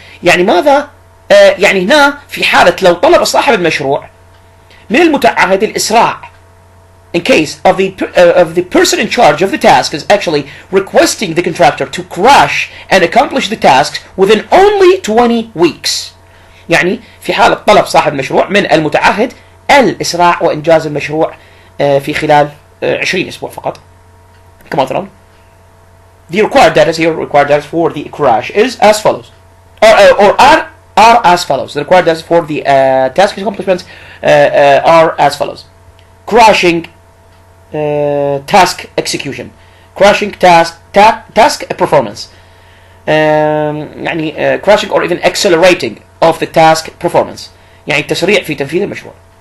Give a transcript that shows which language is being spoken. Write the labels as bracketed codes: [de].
[ar] يعني ماذا يعني هنا في حالة لو طلب صاحب المشروع من المتعهد الإسراع, [en] in case of the person in charge of the task is actually requesting the contractor to crash and accomplish the tasks within only 20 weeks. [ar] يعني في حالة طلب صاحب المشروع من المتعهد الإسراع وإنجاز المشروع في خلال 20 أسبوع فقط. كما ترون, [en] the required data for the crash is as follows, or are as follows. The required data for the task accomplishments are as follows: crashing task execution, crashing task performance, يعني crashing or even accelerating of the task performance, [ar] يعني التسريع في تنفيذ المشروع.